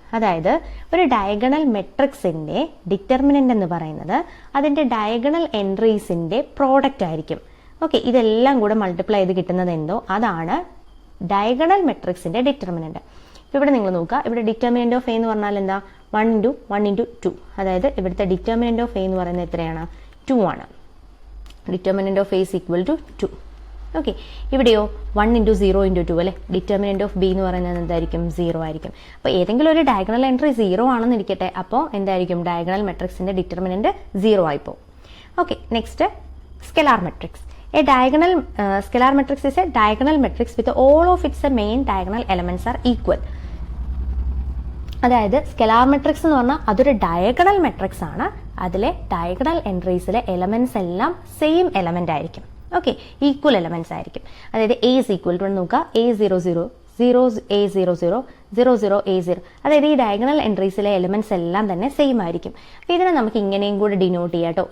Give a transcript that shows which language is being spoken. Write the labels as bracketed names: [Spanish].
[Malayalam] അതായത് ഒരു diagonal മെട്രിക്സിൻ്റെ determinant എന്ന് പറയുന്നത് അതിൻ്റെ ഡയഗണൽ എൻട്രീസിൻ്റെ പ്രോഡക്റ്റ് ആയിരിക്കും. ഓക്കെ, ഇതെല്ലാം കൂടെ മൾട്ടിപ്ലൈ ചെയ്ത് കിട്ടുന്നത് എന്തോ അതാണ് ഡയഗണൽ മെട്രിക്സിൻ്റെ ഡിറ്റർമിനന്റ്. ഇപ്പോൾ ഇവിടെ നിങ്ങൾ നോക്കുക, ഇവിടെ ഡിറ്റർമിനന്റ് ഓഫ് A എന്ന് പറഞ്ഞാൽ എന്താ? 1 × 1 × 2. അതായത് ഇവിടുത്തെ ഡിറ്റർമിനന്റ് ഓഫ് A എന്ന് പറയുന്നത് എത്രയാണ്? 2 ആണ്. [English] Determinant of A is equal to 2. [Malayalam] Okay, ഇവിടെയോ 1 × 0 × 2 അല്ലേ? ഡിറ്റർമിനന്റ് ഓഫ് B എന്ന് പറയുന്നത് എന്തായിരിക്കും? 0 ആയിരിക്കും. അപ്പോൾ ഏതെങ്കിലും ഒരു ഡയഗണൽ എൻട്രി 0 ആണെന്ന് ഇരിക്കട്ടെ, അപ്പോൾ എന്തായിരിക്കും? Diagonal മെട്രിക്സിൻ്റെ determinant 0 ആയിപ്പോൾ. [English] Okay, next, scalar matrix. A diagonal scalar matrix is a diagonal matrix with all of its main diagonal elements are equal. [Malayalam] അതായത് സ്കെലാർ മെട്രിക്സ് എന്ന് പറഞ്ഞാൽ അതൊരു ഡയഗണൽ മെട്രിക്സ് ആണ്. അതിലെ ഡയഗണൽ എൻട്രീസിലെ എലമെന്റ്സ് എല്ലാം സെയിം എലമെന്റ് ആയിരിക്കും. Okay, equal elements ആയിരിക്കും. അതായത് [English] A is equal to [Malayalam] നോക്കുക, A 0 0 0 A 0 0 0 0 A 0. അതായത് ഈ ഡയഗണൽ എൻട്രീസിലെ എലമെന്റ്സ് എല്ലാം തന്നെ സെയിം ആയിരിക്കും. അപ്പോൾ ഇതിനെ നമുക്ക് ഇങ്ങനെയും കൂടെ ഡിനോട്ട് ചെയ്യാം കേട്ടോ.